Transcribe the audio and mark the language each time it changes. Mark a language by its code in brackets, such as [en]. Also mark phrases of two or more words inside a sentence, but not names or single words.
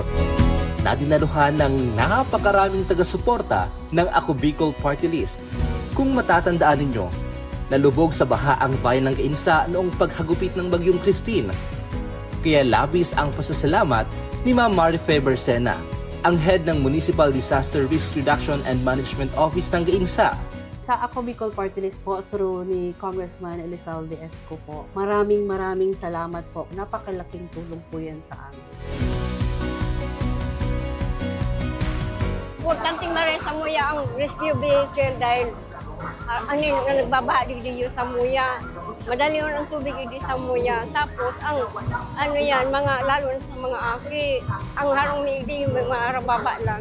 [tl] Nadinaluhan ng napakaraming taga-suporta ng Ako Bicol Party List. Kung matatandaan ninyo, nalubog sa baha ang bayan ng Gainsa noong paghagupit ng Bagyong Christine. Kaya labis ang pasasalamat ni Ma'am Marife Bersena, ang head ng Municipal Disaster Risk Reduction and Management Office ng Gainsa. Sa Ako Bicol Party List po through ni Congressman Elizalde Esco po, maraming salamat po. Napakalaking tulong po yan sa amin. [bik] Importanteng marin sa Muya ang [en] rescue vehicle [bik] dahil nagbabaha dito sa Muya. Madali yun ang tubig dito sa Muya. Tapos ang mga lalo na sa mga Afri, ang harong ni yung mga rababa lang.